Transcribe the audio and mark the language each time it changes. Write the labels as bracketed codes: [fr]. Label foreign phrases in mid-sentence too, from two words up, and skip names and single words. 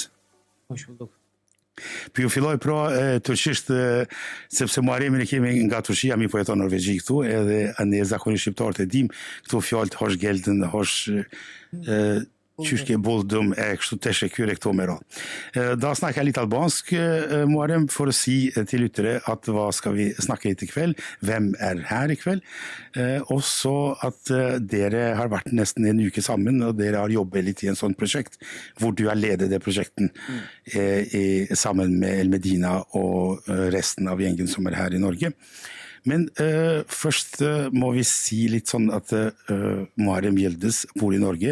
[tr] Hoş bulduk. [sq] Për ju filloj pra turqisht, sepse Muharremin e kemi nga Turqia, mi po jeton në Norvegji këtu, edhe ne zakonisht shqiptarët e dim këtu fjalët [tr] hoş geldin, [sq] hoş qysh ke buldum e kështu teşekkür këto me radhë. [sv] Da snacka lite albansk, Muharrem, för att si till yttre att vad ska vi snacka lite ikväll, vem är här ikväll, och så att [no] dere har varit nästan en uke sammen, og dere har jobbet litt i en sånn prosjekt, hvor du har ledet det prosjekten sammen med El Medina og resten av gjengen som er her i Norge. Men først må vi si litt sånn at Muharrem Yildiz bor i Norge.